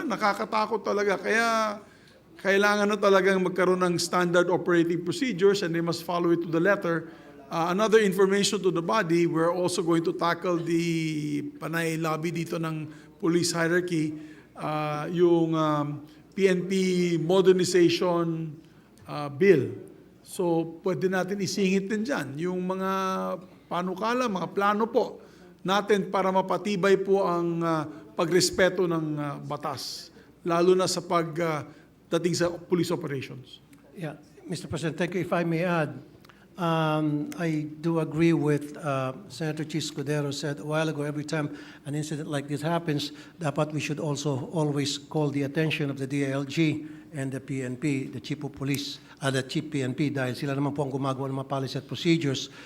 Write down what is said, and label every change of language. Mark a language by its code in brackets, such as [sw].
[tl] Nakakatakot talaga. Kaya kailangan na talagang magkaroon ng standard operating procedures [en] and they must follow it to the letter. Another information to the body, we're also going to tackle the panay lobby dito ng police hierarchy, yung PNP modernization bill. [tl] So, pwede natin isingit din dyan. Yung mga panukala, mga plano po natin para mapatibay po ang pagrespeto ng batas, lalo na sa pagdating sa police operations. [en] Yeah, Mr. President, thank you. If I may add, I do agree with Senator Chis Escudero said a while ago, every time an incident like this happens, dapat we should also always call the attention of the DILG and the PNP, the Chief of Police, the Chief PNP, [tl] dahil sila naman po ang gumagawa ng mga policy at procedures.